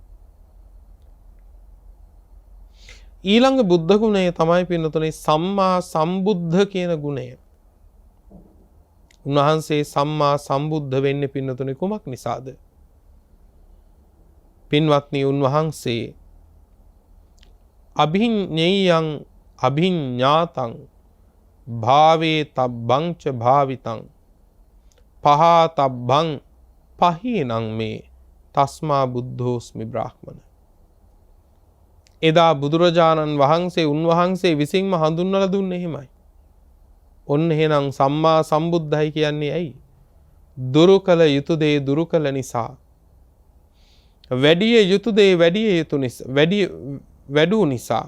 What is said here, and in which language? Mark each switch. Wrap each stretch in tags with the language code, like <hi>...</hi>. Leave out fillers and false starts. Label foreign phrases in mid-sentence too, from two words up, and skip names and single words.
<si>ඊළඟ බුද්ධ ගුණය තමයි පින්වත්නි සම්මා සම්බුද්ධ කියන ගුණය. උන්වහන්සේ සම්මා සම්බුද්ධ වෙන්නේ පින්වත්නි කුමක් නිසාද? පින්වත්නි උන්වහන්සේ</si> <pi>අභිඤ්ඤයං අභිඤ්ඤාතං භාවේ තබ්බං ච භාවිතං පහතබ්බං පහීනං මේ තස්මා බුද්ධෝස්මි බ්‍රාහ්මණ.</pi> <si>එදා බුදුරජාණන් වහන්සේ උන්වහන්සේ විසින්ම හඳුන්වලා දුන්නේ එහෙමයි. ඔන්න එහෙනම් සම්මා සම්බුද්ධයි කියන්නේ ඇයි? දුරු කළ යුතු දේ දුරු කළ නිසා. වැඩි යුතු දේ වැඩු නිසා.</si>